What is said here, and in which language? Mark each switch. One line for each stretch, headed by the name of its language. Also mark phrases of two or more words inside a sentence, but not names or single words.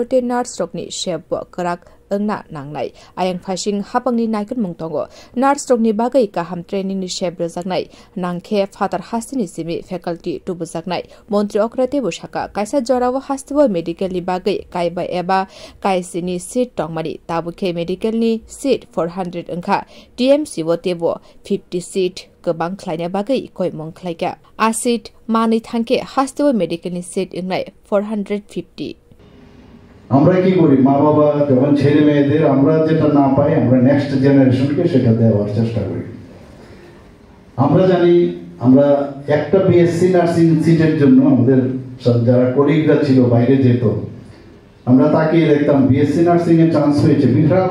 Kok Borok: Te nurse rokni shep karak Engna nangnai ayang phasing hapangni naikut mungtongo nurse rokni bagai kaham training ni shep rojaknai nangkhe father hastini simi faculty tu bujaknai Montri Okrate busaka kaisa jorawo hastibo medical ni bagai kaiba eba kaisini seat tongmani tabukhe medical ni seat 400 angkha TMC wo tebo 50 seat gobang khlaina bagai koimong khlaika asit mani thangke hastibo medical ni seat ingnai 450
Bangla: আমরা কি করি মা বাবা যখন ছেলে মেয়েদের আমরা যেটা না পাই আমরা
English: next generation
Bangla: সেটা দেওয়ার চেষ্টা করি আমরা জানি আমরা একটা বিএসসি
English: nursing seat
Bangla: জন্য আমাদের যারা কলিগরা ছিল বাইরে যেত আমরা তাকিয়ে দেখতাম
English: BSc nursing
Bangla: চান্স হয়েছে বিশাল